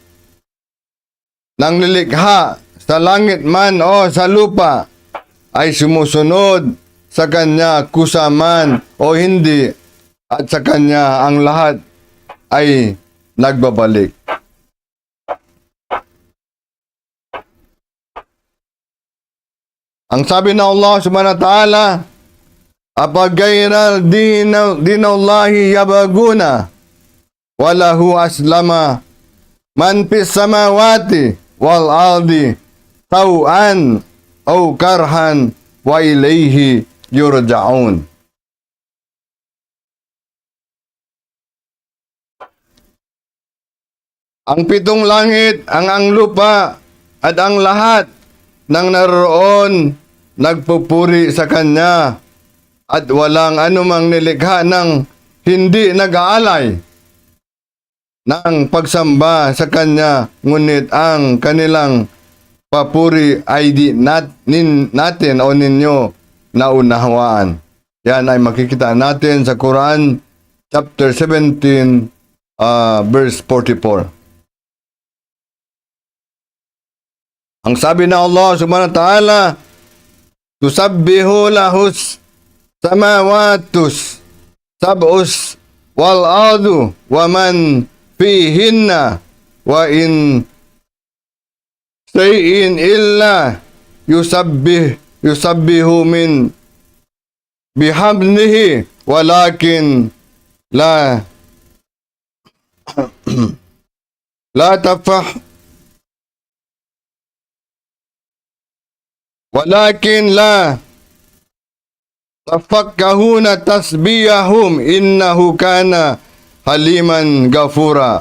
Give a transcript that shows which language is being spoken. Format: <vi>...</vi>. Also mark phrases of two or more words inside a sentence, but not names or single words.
<tl>ng lilikha sa langit man o sa lupa ay sumusunod sa kanya kusaman o hindi, at sa kanya ang lahat ay nagbabalik. Ang sabi ng</tl> <ar>الله سبحانه وتعالى أفغير دين الله يبغون وله أسلم من في السماوات والأرض طوعا وكرها وإليه يرجعون.</ar> <tl>Ang pitong langit, ang lupa, at ang lahat ng naroon nagpupuri sa Kanya, at walang anumang nilikha ng hindi nag-aalay ng pagsamba sa Kanya, ngunit ang kanilang papuri ay di natin o ninyo naunawaan. Yan ay makikita natin sa Quran chapter 17 verse 44. Ang sabi ng</tl> <ar>الله سبحانه وتعالى تسبح له السماوات السبع والأرض ومن فيهن وإن شيء إلا يسبح من بحمده ولكن لا تفقهون تسبيحهم إنه كان حليما غفورا.</ar>